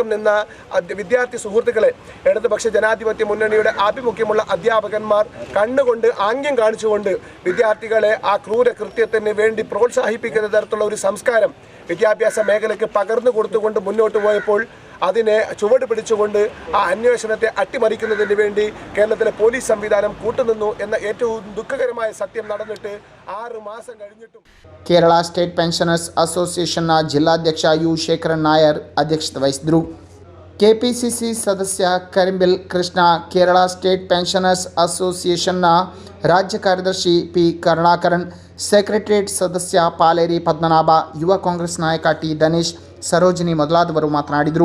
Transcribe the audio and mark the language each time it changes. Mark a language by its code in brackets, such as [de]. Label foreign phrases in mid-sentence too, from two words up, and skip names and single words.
[ml] നിന്ന വിദ്യാർത്ഥി സുഹൃത്തുക്കളെ ഇടതുപക്ഷ ജനാധിപത്യ മുന്നണിയുടെ ആഭിമുഖ്യമുള്ള അധ്യാപകന്മാർ കണ്ണുകൊണ്ട് ആംഗ്യം കാണിച്ചുകൊണ്ട് വിദ്യാർത്ഥികളെ ആ ക്രൂര കൃത്യത്തിന് വേണ്ടി പ്രോത്സാഹിപ്പിക്കുന്ന തരത്തിലുള്ള ഒരു സംസ്കാരം വിദ്യാഭ്യാസ മേഖലയ്ക്ക് പകർന്നു കൊടുത്തുകൊണ്ട് മുന്നോട്ട് പോയപ്പോൾ അതിനെ ചുവട് പിടിച്ചുകൊണ്ട് ആ അന്വേഷണത്തെ അട്ടിമറിക്കുന്നതിന് വേണ്ടി കേരളത്തിലെ പോലീസ് സംവിധാനം കൂട്ടുനിന്നു എന്ന ഏറ്റവും ദുഃഖകരമായ സത്യം നടന്നിട്ട് 6 മാസം കഴിഞ്ഞിട്ടും [kn] ಕೇರಳ ಸ್ಟೇಟ್ ಪೆನ್ಷನರ್ಸ್ ಅಸೋಸಿಯೇಷನ್ನ ಜಿಲ್ಲಾಧ್ಯಕ್ಷ ಯು ಶೇಖರನ್ ನಾಯರ್ ಅಧ್ಯಕ್ಷತೆ ವಹಿಸಿದರು. ಕೆಪಿಸಿಸಿ ಸದಸ್ಯ ಕರಿಂಬಿಲ್ ಕೃಷ್ಣ, ಕೇರಳ ಸ್ಟೇಟ್ ಪೆನ್ಷನರ್ಸ್ ಅಸೋಸಿಯೇಷನ್ನ ರಾಜ್ಯ ಕಾರ್ಯದರ್ಶಿ ಪಿ ಕರುಣಾಕರನ್, ಸೆಕ್ರೆಟರಿಯೇಟ್ ಸದಸ್ಯ ಪಾಲೇರಿ ಪದ್ಮನಾಭ, ಯುವ ಕಾಂಗ್ರೆಸ್ ನಾಯಕ ಟಿ ದನೇಶ್, ಸರೋಜಿನಿ ಮೊದಲಾದವರು ಮಾತನಾಡಿದರು.